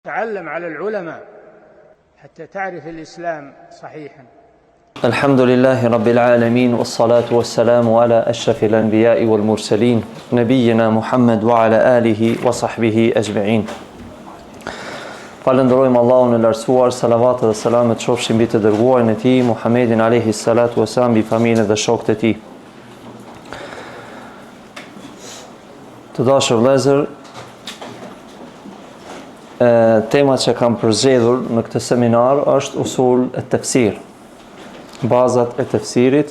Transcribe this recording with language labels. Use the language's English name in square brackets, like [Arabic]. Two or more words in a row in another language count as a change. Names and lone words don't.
[Arabic] تعلم على العلماء حتى تعرف الإسلام صحيحا. الحمد لله رب العالمين والصلاة والسلام على أشرف الأنبياء والمرسلين نبينا محمد وعلى آله وصحبه أجمعين. [Albanian] Falenderojmë Allahun e lartësuar, salavatet dhe selamet qofshin mbi të dërguarin e tij Muhammedin [Arabic] عليه الصلاة والسلام, [Albanian] mbi familjen dhe shokët e tij. Të dashur vëllezër, tema që kam përzgjedhur në këtë seminar është usul e tefsir, bazat e tefsirit.